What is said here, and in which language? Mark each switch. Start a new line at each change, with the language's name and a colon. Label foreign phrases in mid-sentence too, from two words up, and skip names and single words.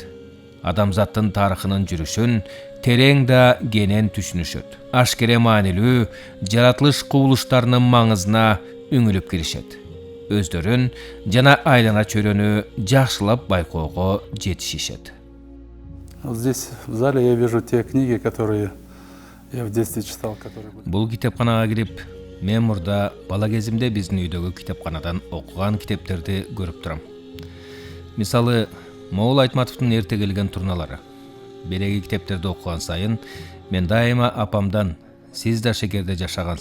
Kyrgyz: Адамзаттын тарыхынын жүрүшүн терең да кенен түшүнүшөт. Ашкере маанилүү жаратылыш кубулуштарынын маңызына үңүлүп киришет. Өздөрүн жана айлана чөйрөнү жакшылап байкоого жетишишет.
Russian: Здесь в зале я вижу те книги, которые я в детстве читал, которые...
Kyrgyz: Бул китепканага кирип, мен мурда бала кезимде биздин үйдөгү китепканадан окуган китептерди көрүп турам. Мисалы, Моул Айтматовдун эрте келген турналары. Береги китептерди окуган сайын мен дайыма апамдан «Сиз да шекерде жашагансыз.